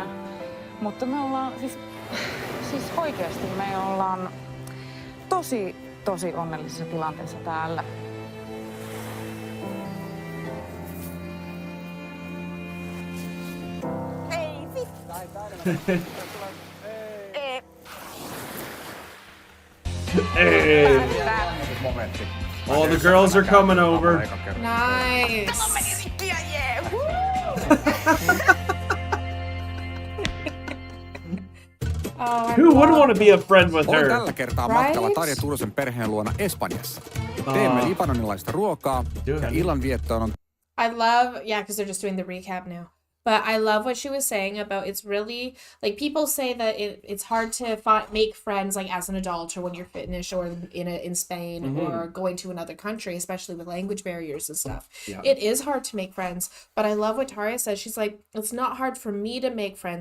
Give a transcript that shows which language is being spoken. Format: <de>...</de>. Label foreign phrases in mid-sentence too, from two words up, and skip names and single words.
<fi>Mutta me ollaan, siis oikeasti me ollaan tosi onnellisessa tilanteessa täällä. Ei vittu. Ei.</fi> <en>Hey,</en> <fi>Momentti.</fi> <en>all the girls are coming over. Nice. Oh, I Who wouldn't love want to be a friend with</en> <fi>Olen</fi> <en>her?</en> <fi>tällä kertaa</fi> <en>Right?</en> <fi>matkalla Tarja Turusen perheen luona Espanjassa. Teemme libanonilaista ruokaa ja illanviettoon on</fi> <en>I love, yeah, because they're just doing the recap now. But I love what she was saying about it's really, like, people say that it's hard to make friends, like, as an adult or when you're Finnish or in Spain or going to another country, especially with language barriers and stuff. Yeah. It is hard to make friends. But I love what Taria says. She's like, it's not hard for me to make friends.</en>